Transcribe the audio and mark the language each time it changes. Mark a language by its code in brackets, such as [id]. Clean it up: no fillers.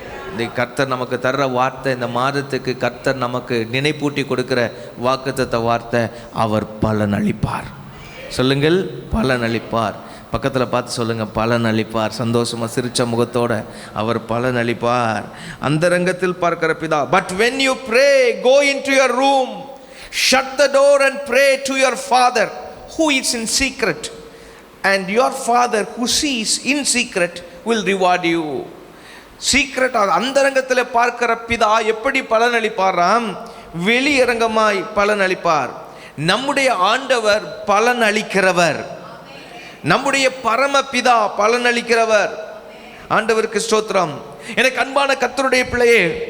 [ta] இந்த கர்த்தர் நமக்கு தர்ற வார்த்தை, இந்த மாதத்துக்கு கர்த்தர் நமக்கு நினைப்பூட்டி கொடுக்கிற வாக்குத்தத்த வார்த்தை, அவர் பலன் அளிப்பார். சொல்லுங்கள், பலன் அளிப்பார். பக்கத்தில் பார்த்து சொல்லுங்கள், பலன் அளிப்பார். சந்தோஷமாக சிரிச்ச முகத்தோட அவர் பலன் அளிப்பார். அந்தரங்கத்தில் பார்க்கிற பிதா. [en] But when you pray, go into your room, shut the door and pray to your Father who is in secret, and your Father who sees in secret will reward you. [ta] Secret, அந்தரங்கத்தில் பார்க்கிற பிதா எப்படி பலன் அளிப்பாராம்? வெளியரங்கமாய் பலன் அளிப்பார். நம்முடைய ஆண்டவர் பலன் அளிக்கிறவர். நம்முடைய பரமபிதா பலன் அளிக்கிறவர். ஆண்டவருக்கு ஸ்தோத்திரம். எனக்கு அன்பான கர்த்தருடைய பிள்ளையே,